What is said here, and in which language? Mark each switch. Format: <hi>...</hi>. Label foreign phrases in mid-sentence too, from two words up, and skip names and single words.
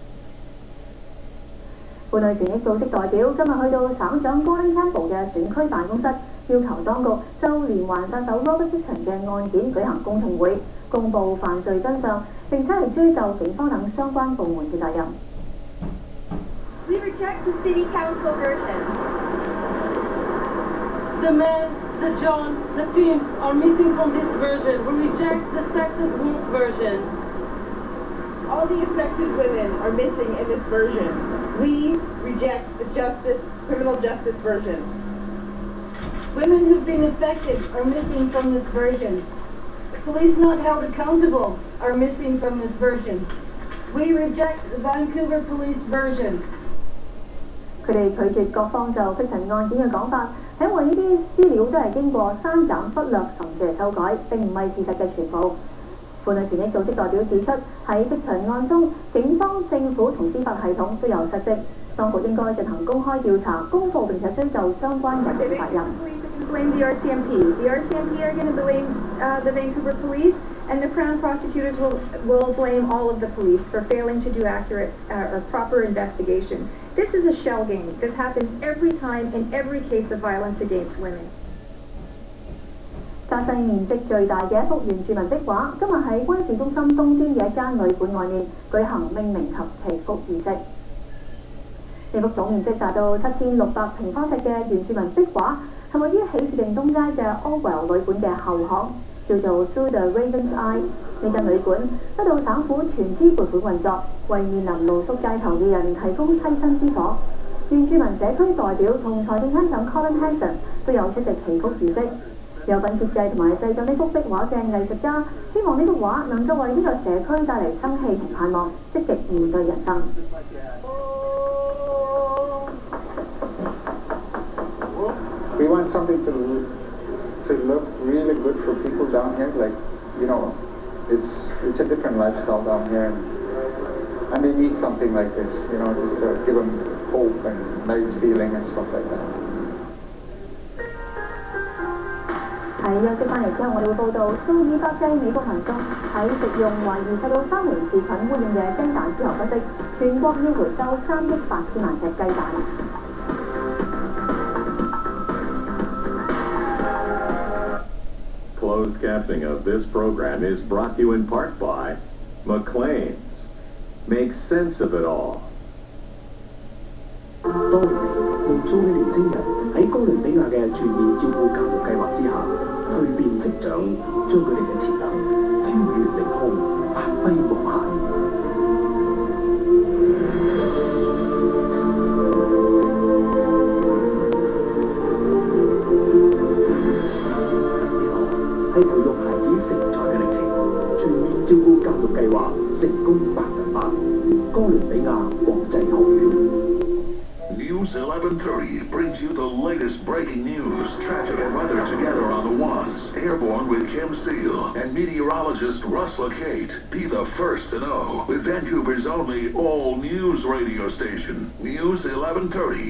<yue>婦女權益組織代表今日去到省長 Gordon Campbell 嘅選區辦公室，要求當局就連環殺手 Robert Dixon 嘅案件舉行公聽會，公佈犯罪真相，並且係追究警方等相關部門嘅責任。</yue> <en>We reject the city council version. The man, the John, the Pim are missing from this version. We reject the Texas Wolf version. All the affected women are missing in this version. We reject the criminal justice version. Women who've been affected are missing from this version. Police not held accountable are missing from this version. We reject the Vancouver police version.</en> <yue>佢哋拒絕各方就Dixon案件嘅講法，係因為呢啲資料都係經過刪減、忽略甚至係修改，並唔係事實嘅全部。婦女權益組織代表指出，喺Dixon案中，警方、政府同司法系統都有失職，當局應該進行公開調查、公佈並且追究相關人嘅責任。</yue> <en>Blame the RCMP. The RCMP are going to blame the Vancouver police, and the Crown prosecutors will blame all of the police for failing to do accurate or proper investigations. This is a shell game. This happens every time in every case of violence against women.</en> <yue>加西面積最大嘅一幅原住民壁畫，今日喺軍事中心東端嘅一間旅館外面舉行命名及祈福儀式。呢幅總面積達到7600平方尺嘅原住民壁畫，係位於喜事定東街嘅 Orwell 旅館嘅後巷，叫做 Through the Raven's Eye。呢間旅館得到省府全資撥款運作，為面臨露宿街頭嘅人提供棲身之所。原住民社區代表同財政廳長 Colin Hanson 都有出席祈福儀式。有份設計同埋製作呢幅壁畫嘅藝術家，希望呢幅畫能夠為呢個社區帶嚟生氣同盼望，積極面對人生。</yue> <en>We want something to look really good for people down here. Like, it's a different lifestyle down here, and they need something like this. Just to give them hope and nice feeling and stuff like that.</en> <yue>喺休息翻嚟之後，我哋會報道數以百計美國民眾喺食用懷疑受到三聯氏菌污染嘅雞蛋之後不適，全國要回收3億8千萬隻雞蛋。</yue> <en>Closed captioning of this program is brought to you in part by McLean's. Make sense of it all.</en> <yue>多年嚟，無數嘅年青人喺哥倫比亞嘅全面照顧教育計劃之下，蛻變成長，將佢哋嘅潛能超越凌空，發揮無限。係培育孩子成才嘅歷程，全面照顧教育計劃成功100%。哥倫比亞國際學院。</yue> <en>News News 1130 brings you the latest breaking news, traffic and weather together on the ones. Airborne with Kim Seal and meteorologist Russ LaCate. Be the first to know with Vancouver's only all-news radio station, News 1130.</en>